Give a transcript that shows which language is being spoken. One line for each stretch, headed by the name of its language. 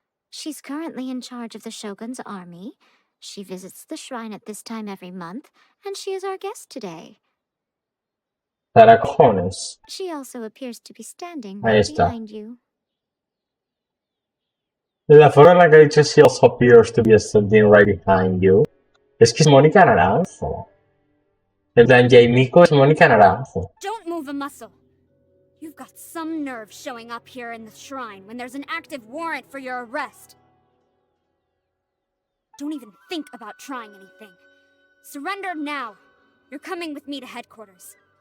English: She's currently in charge of the Shogun's army. She visits the shrine at this time every month, and she is our guest today.
Spanish: Para cojones.
English: She also appears to be standing
Spanish: Ahí
English: right
Spanish: está.
English: behind you.
Spanish: La forma en la que ha dicho
English: she also appears to be standing right behind you.
Spanish: Es que es Mónica Naranjo. En plan, Jaimico es Mónica Naranjo.
English: Don't move a muscle. You've got some nerve showing up here in the shrine when there's an active warrant for your arrest. Don't even think about trying anything. Surrender now. You're coming with me to headquarters.